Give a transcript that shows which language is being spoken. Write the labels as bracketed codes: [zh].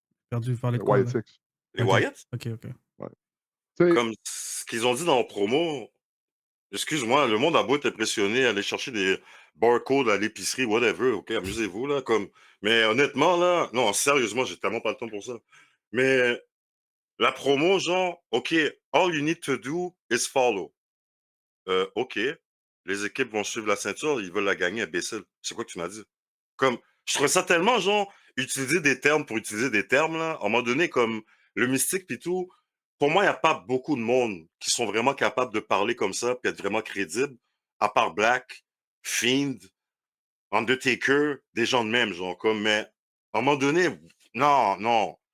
[fr] Perdu, vous parlez de quoi, là? YSX. Les OK. Wyatt, OK. Ouais. Tu sais, comme ce qu'ils ont dit dans le promo, excuse-moi, le monde a beau être impressionné, aller chercher des barcodes à l'épicerie, whatever, ok, amusez-vous, là, comme. Mais honnêtement, là, non, sérieusement, j'ai tellement pas le temps pour ça. Mais la promo, genre, [en] ok, all you need to do is follow. [fr] Ok, les équipes vont suivre la ceinture, ils veulent la gagner, imbécile. C'est quoi que tu m'as dit? Comme, je trouve ça tellement, genre, utiliser des termes pour utiliser des termes, là, à un moment donné, comme le mystique pis tout, pour moi, il n'y a pas beaucoup de monde qui sont vraiment capables de parler comme ça puis être vraiment crédibles, à part Black, Fiend, Undertaker, des gens de même, genre, comme, mais à un moment donné, non, non.